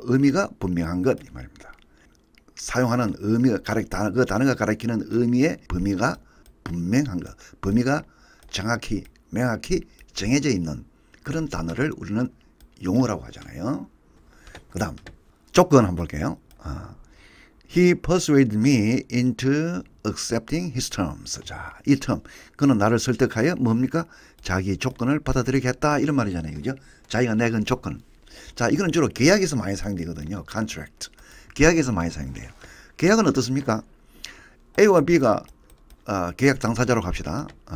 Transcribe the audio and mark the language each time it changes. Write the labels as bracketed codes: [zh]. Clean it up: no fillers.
[ko] 의미가 분명한 것 이 말입니다. 사용하는 의미가 그 단어가 가리키는 의미의 범위가 분명한 것. 범위가 정확히 명확히 정해져 있는 그런 단어를 우리는 용어라고 하잖아요. 그 다음 조건 한번 볼게요. [en] He persuaded me into accepting his terms. [ko] 자, 이 term. 그는 나를 설득하여 뭡니까? 자기 조건을 받아들이겠다. 이런 말이잖아요. 그죠? 자기가 내건 조건. 자, 이거는 주로 계약에서 많이 사용되거든요. [en] contract. [ko] 계약에서 많이 사용돼요. 계약은 어떻습니까? A와 B가 계약 당사자라고 합시다.